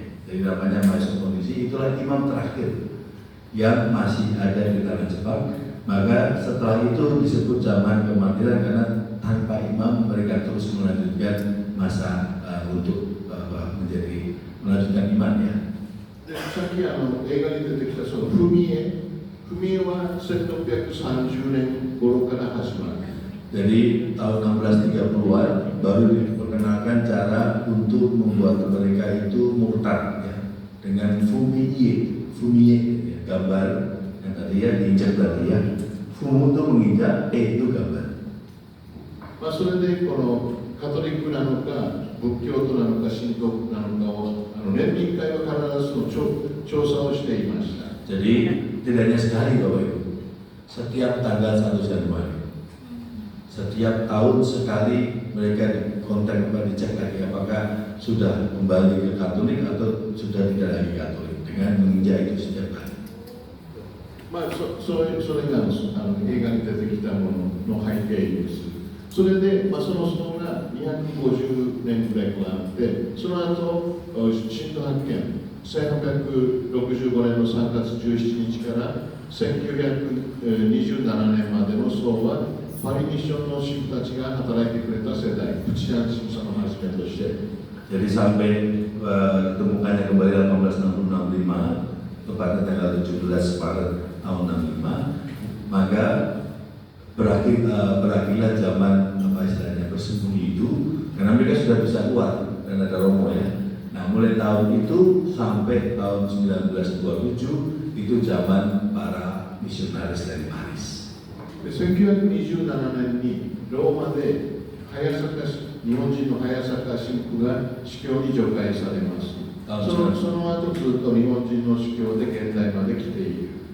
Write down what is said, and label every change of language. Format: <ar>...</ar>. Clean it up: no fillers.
<id>Jadi namanya Maiso Polisi itulah imam terakhir yang masih ada di tanah Jepang. Maka setelah itu disebut zaman kematian karena tanpa imam mereka terus melanjutkan masa untuk melanjutkan iman ya.</id> <ja>でさっき映画に出てきたその踏み絵は1630年頃から始まる。</ja> <id>Jadi tahun 1630-an baru diperkenalkan cara untuk membuat mereka itu murtad ya dengan fumie ya, gambar yang tadi ya diinjak tadi ya. Fumu itu menginjak, itu gambar.</id> <ja>それでこのカトリックなのか仏教徒なのか神道なのかを年輪会は必ず調査をしていました。</ja> <id>Jadi tidak hanya sekali Bapak Ibu, setiap tanggal 1 Januari, setiap tahun sekali mereka dikontak dicek lagi apakah sudah kembali ke Katolik atau sudah tidak lagi Katolik dengan menginjak itu setiap hari.</id> <ja>それが映画に出てきたものの背景です。それで、その層が250年ぐらいあって、その後、新都発見、1865年の3月17日から1927年までの層は、パリミッションの神父たちが働いてくれた世代、プチアン神父様をはじめとして。</ja> <id>Jadi sampai ditemukannya kembali 1865 tepatnya tanggal 17 Maret tahun 65, maka berakhirlah zaman apa istilahnya bersembunyi itu sudah bisa keluar dan ada Romo ya. Nah mulai tahun itu sampai tahun 1927 itu zaman para misionaris dari Paris.</id> <ja>1927年にローマで日本人の早坂神父が司教に除会されます。その後ずっと日本人の司教で現代まで来ている。</ja>